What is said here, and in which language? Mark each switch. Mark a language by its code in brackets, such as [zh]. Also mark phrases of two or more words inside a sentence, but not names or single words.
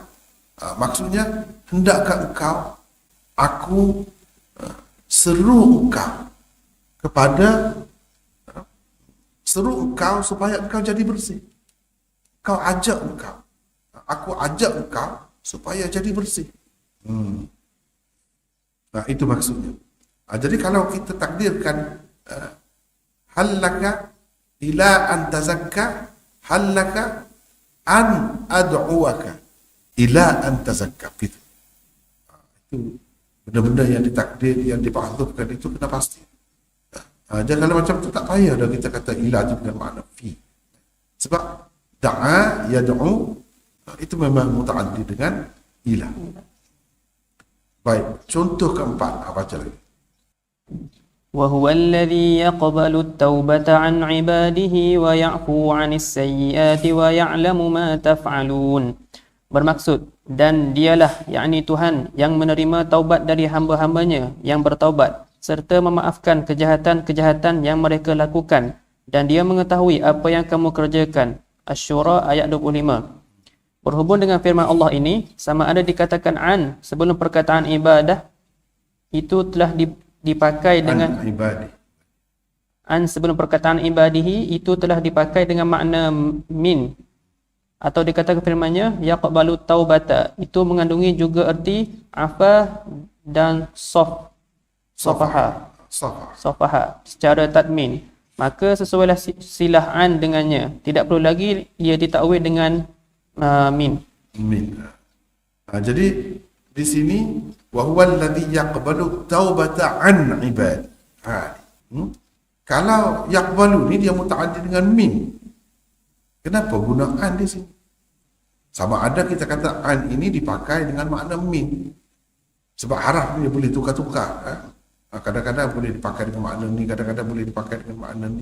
[ms] Maksudnya hendakkah engkau aku seru engkau kepada seru engkau supaya engkau jadi bersih. Kau ajak engkau. Aku ajak engkau supaya jadi bersih. Nah, itu maksudnya. Jadi kalau kita takdirkan [ar] هل لك إلى أن تزكى هل لك أن أدعوك إلى أن تزكى. [ms] Gitu. Itu benda-benda yang ditakdir, yang dipahdufkan itu kena pasti. Jangan kalau macam tu tak payah dah kita kata ila itu dengan makna fi. Sebab [ar] دعا يدعو [ms] itu memang muta'addi dengan ila. Baik, contoh keempat, baca lagi. [ar] وهو الذي يقبل التوبة عن عباده ويعفو عن السيئات ويعلم ما تفعلون. [ms] Bermaksud, dan dialah, yakni Tuhan yang menerima taubat dari hamba-hambanya yang bertaubat serta memaafkan kejahatan-kejahatan yang mereka lakukan, dan dia mengetahui apa yang kamu kerjakan. Asy-Syura ayat 25. Berhubung dengan firman Allah ini, sama ada dikatakan an sebelum perkataan ibadah itu telah dipakai dengan an sebelum perkataan ibadihi itu telah dipakai dengan makna min, atau dikatakan firman-Nya [ar] يقبل التوبة [ms] itu mengandungi juga erti afa dan safaha secara tadmin, maka sesuailah silah an dengannya, tidak perlu lagi ia ditakwil dengan min. Jadi di sini [ar] وهو الذي يقبل التوبة عن عباد. [ms] Kalau yaqbalu ni dia mutaaddi dengan min. Kenapa guna an di sini? Sama ada kita kata an ini dipakai dengan makna min. Sebab haraf dia boleh tukar-tukar. Kadang-kadang boleh dipakai dengan makna ni, kadang-kadang boleh dipakai dengan makna ni.